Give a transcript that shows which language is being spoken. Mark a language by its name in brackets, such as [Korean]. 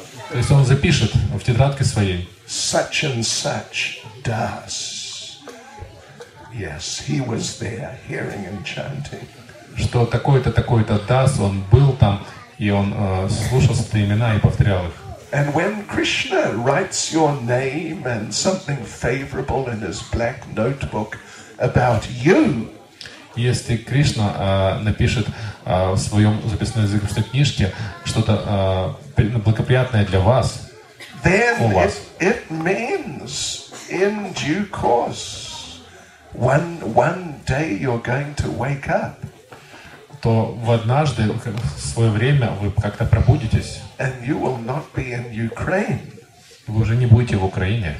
[Russian] То есть он запишет в тетрадке своей. [English] Such and such does. Yes, he was there, hearing and chanting. [Russian] Что такой-то, такой-то даст, он был там И он слушал эти имена и повторял их. [English] And when Krishna writes your name and something favorable in his black notebook about you, [Russian] если Кришна напишет в своем записной книжке что-то благоприятное для вас, [English] then it means in due course, one day you're going to wake up. [Russian] То в однажды, в свое время, вы как-то пробудитесь. [English] And you will not be in Ukraine. [Russian] Вы уже не будете в Украине.